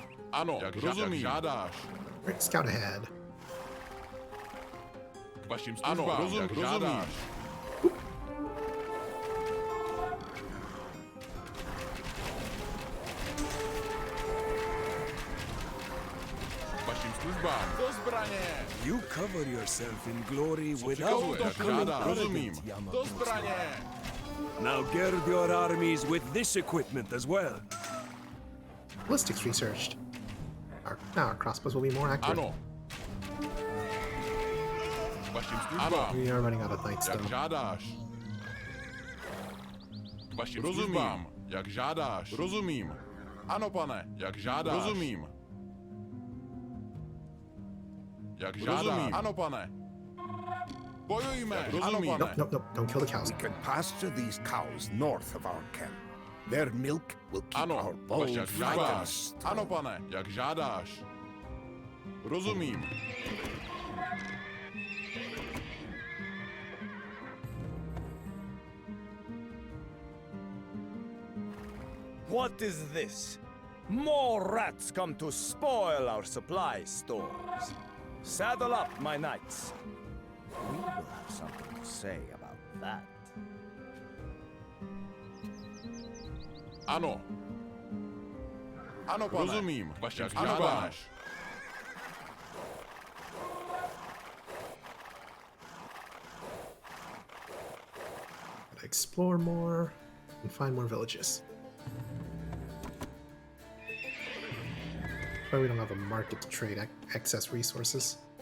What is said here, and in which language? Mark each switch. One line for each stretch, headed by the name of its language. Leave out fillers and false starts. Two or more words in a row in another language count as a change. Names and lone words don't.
Czech: Ano, jak rozumím. Jak žádáš.
English: Alright, scout ahead.
Czech: K vašim službám. Ano, jak rozumím. K vašim službám. Do zbraně.
English: You cover yourself in glory
Czech: Co
English: without
Czech: přikazuješ? Jak
English: becoming
Czech: žádáš. Rozumím.
English: arrogant, Yamato
Czech: Do zbraně.
English: Now gird your armies with this equipment as well. Ballistics researched. Now our crossbows will be more accurate.
Czech: Ano. K vašim službám.
English: We are running out of knights
Czech: Jak
English: though.
Czech: žádáš. K vašim službám. Jak žádáš. Rozumím. Ano, pane. Jak žádáš. Rozumím. Jak žádáš. Rozumím. Ano, pane. Bojujme. Rozumím.
English: Nope, nope, nope. Don't kill the cows. We can pasture these cows north of our camp. Their milk will keep
Czech: Ano,
English: our
Czech: vaš
English: bones
Czech: jak
English: light and
Czech: žádáš.
English: strong.
Czech: Ano, pane, jak žádáš. Rozumím.
English: What is this? More rats come to spoil our supply stores. Saddle up, my knights. We will have something to say about that.
Czech: Ano. Ano, pane. Rozumím. Vaš jak žádáš.
English: Gotta explore more and find more villages. Why we don't have a market to trade excess resources.